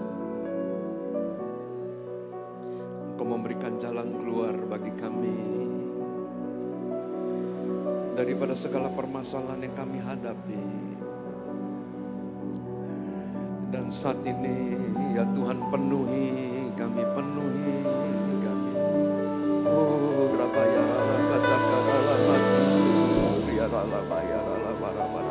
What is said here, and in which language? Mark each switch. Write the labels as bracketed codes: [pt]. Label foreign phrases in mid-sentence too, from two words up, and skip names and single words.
[id] Engkau memberikan jalan keluar bagi kami daripada segala permasalahan yang kami hadapi. Dan saat ini ya Tuhan, penuhi kami. Oh rabayara batakara matu riara bayara bara.